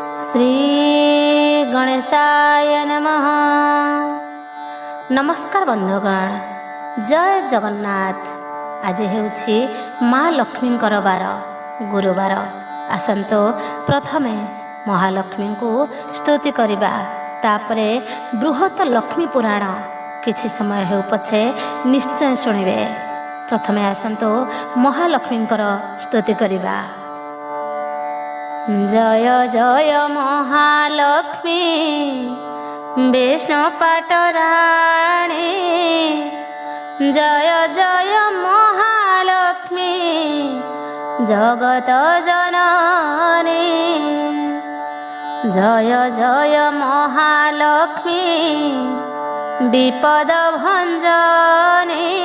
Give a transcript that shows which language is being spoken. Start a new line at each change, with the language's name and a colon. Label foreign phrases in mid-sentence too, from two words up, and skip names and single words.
Sanskrit: श्री गणेशाय नमः।
Odia: ନମସ୍କାର ବନ୍ଧୁଗଣ, ଜୟ ଜଗନ୍ନାଥ। ଆଜି ହେଉଛି ମା' ଲକ୍ଷ୍ମୀ ବାର ଗୁରୁବାର। ଆସନ୍ତୁ ପ୍ରଥମେ ମହାଲକ୍ଷ୍ମୀ କୋ ସ୍ତୁତି କରିବା ତାପରେ ବୃହତ ଲକ୍ଷ୍ମୀ ପୁରାଣ କିଛି ସମୟ ହେଉ ପଛେ ନିଶ୍ଚୟ ଶୁଣିବେ। ପ୍ରଥମେ ଆସନ୍ତୁ ମହାଲକ୍ଷ୍ମୀ ସ୍ତୁତି କରିବା। ଜୟ ଜୟ ମହାଲକ୍ଷ୍ମୀ ବିଷ୍ଣୁ ପାଟରାଣୀ ଜୟ ଜୟ ମହାଲକ୍ଷ୍ମୀ ଜଗତ ଜନନୀ ଜୟ ଜୟ ମହାଲକ୍ଷ୍ମୀ ବିପଦ ଭଞ୍ଜନୀ,